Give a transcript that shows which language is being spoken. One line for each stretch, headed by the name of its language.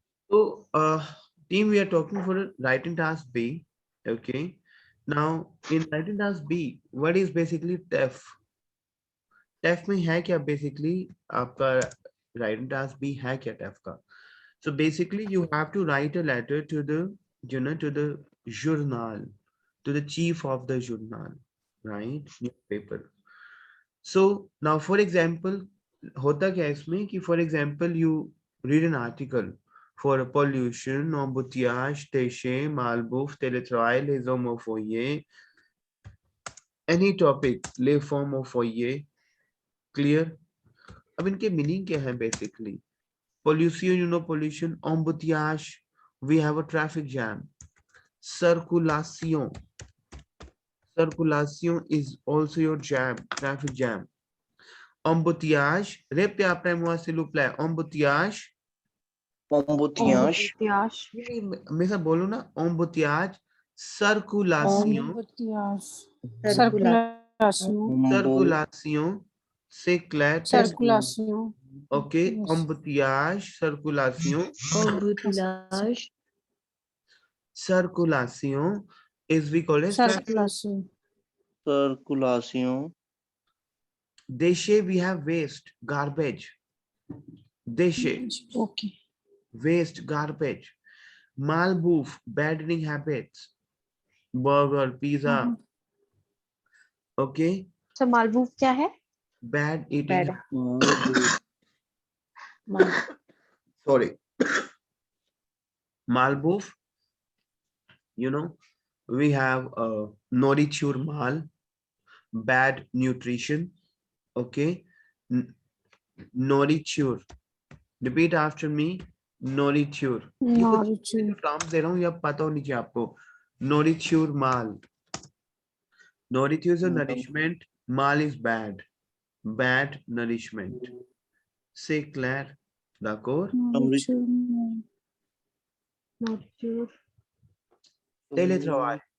English: So, team, we are talking for writing task B. Okay. Now, in writing task B, what is basically TEF?
Hindi: TEF में है क्या basically आपका writing task B है क्या TEF का?
English: So basically, you have to write a letter to the, to the journal, to the chief of the journal, right? Newspaper. So now, for example,
Hindi: होता क्या है इसमें कि
English: for example, you read an article for pollution, embouteillage, déchets, malbouffe, télétravail, les homophobes, any topic, les homophobes, clear?
Hindi: अब इनके meaning क्या है basically?
English: Pollution, pollution, embouteillage, we have a traffic jam. Circulation, circulation is also your jam, traffic jam.
French: Embouteillage, repete après moi s'il vous plaît. Embouteillage. Embouteillage.
Hindi: मैं सब बोलूं ना,
French: embouteillage, circulation, circulation, c'est clair. Circulation. Ok, embouteillage, circulation. Embouteillage.
English: Circulation is we call it
French: Circulation. Circulation.
English: Déchets, we have waste, garbage.
French: Déchets,
English: Okay. waste, garbage. Malbouffe, bad eating habits. Burger, pizza. Okay.
Hindi: So malbouffe क्या है?
English: Bad eating. Bad. Sorry. Malbouffe. We have nourriture mal, bad nutrition. Okay. Nourriture. Repeat after me. Nourriture.
Hindi: Terms दे रहा हूँ, या पता होनी चाहिए आपको.
French: Nourriture mal.
English: Nourriture is a nourishment. Mal is bad. Bad nourishment.
French: C'est clair? D'accord? Nourriture. Télétravail.